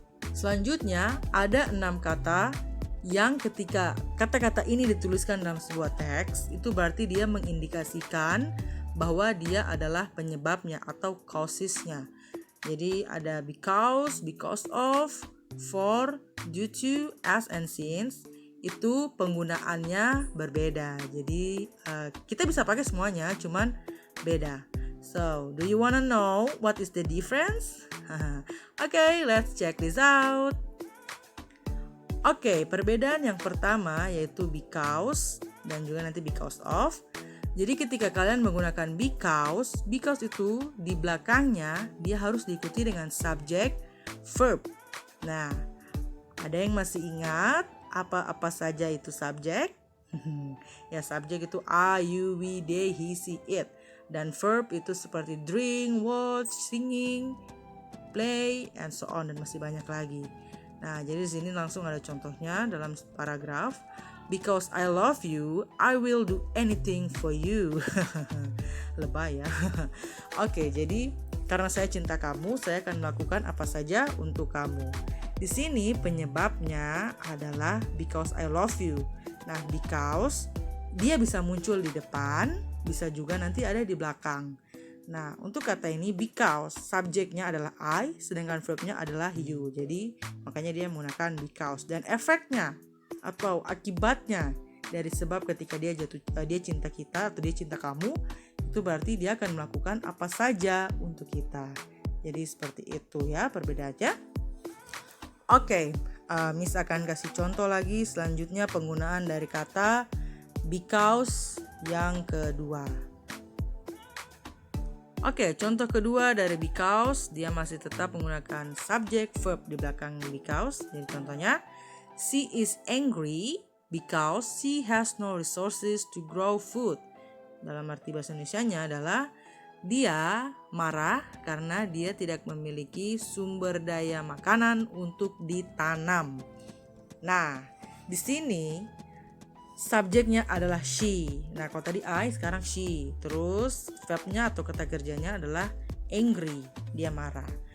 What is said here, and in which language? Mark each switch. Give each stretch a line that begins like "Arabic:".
Indonesian: Selanjutnya ada 6 kata yang ketika kata-kata ini dituliskan dalam sebuah teks, itu berarti dia mengindikasikan bahwa dia adalah penyebabnya atau causesnya. Jadi ada
English: because of, for, due to, as, and since.
Indonesian: Itu penggunaannya berbeda. Jadi kita bisa pakai semuanya, cuman beda.
English: So, do you wanna know what is the difference? Okay, let's check this out.
Indonesian: Oke, perbedaan yang pertama yaitu because dan juga nanti because of. Jadi ketika kalian menggunakan because itu di belakangnya dia harus diikuti dengan subject verb. Nah, Ada yang masih ingat apa-apa saja itu subjek? Ya, subjek itu I, you, we, they, he, she, it. Dan verb itu seperti drink, watch, singing, play,
English: and so on,
Indonesian: dan masih banyak lagi. Nah, jadi di sini langsung ada contohnya dalam paragraf.
English: Because I love you, I will do anything for you.
Indonesian: Lebay ya. Oke, jadi karena saya cinta kamu, saya akan melakukan apa saja untuk kamu. Di sini penyebabnya adalah
English: because I love you.
Indonesian: Nah, because dia bisa muncul di depan, bisa juga nanti ada di belakang. Nah, untuk kata ini because subjeknya adalah I, sedangkan verbnya adalah you. Jadi makanya dia menggunakan because. Dan efeknya atau akibatnya dari sebab ketika dia cinta kita atau dia cinta kamu, itu berarti dia akan melakukan apa saja untuk kita. Jadi seperti itu ya perbedaannya. Oke, Miss akan kasih contoh lagi selanjutnya penggunaan dari kata because yang kedua. Oke, contoh kedua dari because, dia masih tetap menggunakan subject verb di belakang because. Jadi contohnya,
English: she is angry because she has no resources to grow food.
Indonesian: Dalam arti bahasa Indonesianya adalah dia marah karena dia tidak memiliki sumber daya makanan untuk ditanam. Nah, di sini subjeknya adalah she. Nah, kalau tadi I, sekarang she. Terus verbnya atau kata kerjanya adalah angry, dia marah.